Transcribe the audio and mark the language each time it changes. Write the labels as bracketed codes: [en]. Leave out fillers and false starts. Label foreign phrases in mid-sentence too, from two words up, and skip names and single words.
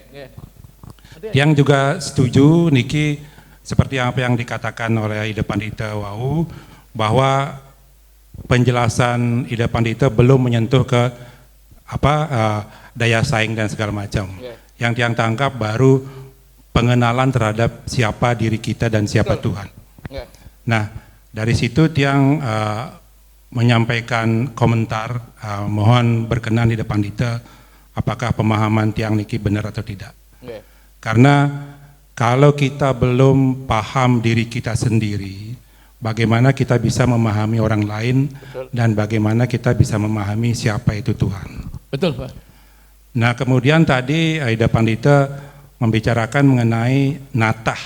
[id] Yang juga setuju niki seperti apa yang dikatakan oleh Ida Pandita Wau, bahwa penjelasan Ida Pandita belum menyentuh ke daya saing dan segala macam. Yang tiang tangkap baru pengenalan terhadap siapa diri kita dan siapa Tuhan. Nah dari situ tiang menyampaikan komentar, mohon berkenan Ida Pandita, apakah pemahaman [ban] tiang niki [id] benar atau tidak. Karena kalau kita belum paham diri kita sendiri, bagaimana kita bisa memahami orang lain. Betul. Dan bagaimana kita bisa memahami siapa itu Tuhan. Betul Pak. Nah kemudian tadi Ida Pandita membicarakan mengenai natah.